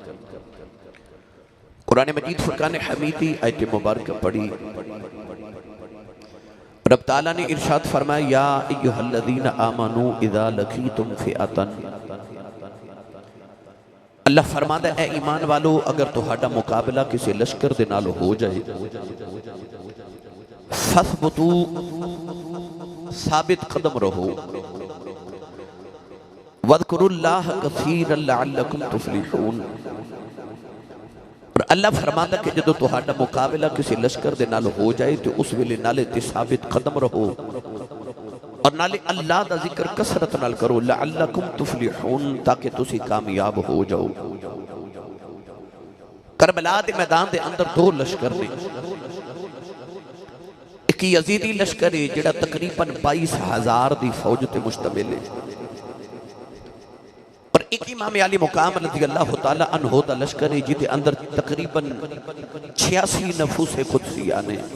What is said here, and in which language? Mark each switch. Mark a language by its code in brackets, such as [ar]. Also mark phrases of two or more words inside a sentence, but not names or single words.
[ur] قرآن مجید فرقان حمیدی آیت مبارکہ پڑھی، رب تعالیٰ نے ارشاد فرمایا [ar] یا ایہا الذین آمنوا اذا لقیتم فئۃ، [ur] اللہ فرماتا ہے اے ایمان والو [pa] اگر تہاڈا مقابلہ کسی لشکر دے نال ہو جائے [ur] فثبتوا، ثابت قدم رہو، [ar] وَاذْكُرُوا اللَّهَ كَثِيرًا لَعَلَّكُمْ تُفْلِحُونَ، [pa] اور اللہ فرماتا کہ جدو تہاڈا مقابلہ کسی لشکر دے نال ہو جائے تو اس ویلے نالے تے ثابت قدم رہو اور نالے اللہ دا ذکر کثرت نال کرو، [ar] لعلکم تفلحون، [pa] تاکہ تسی کامیاب ہو جاؤ۔ کربلا دے میدان دے اندر 2 لشکر نے، ایک یزیدی لشکر ہے جڑا تقریباً 22,000 دی فوج تے مشتمل ہے، اور ایک امام علی مقام رضی اللہ تعالی عنہ دا لشکر ہے جتے اندر تقریباً 86 نفوس قدسیہ نے۔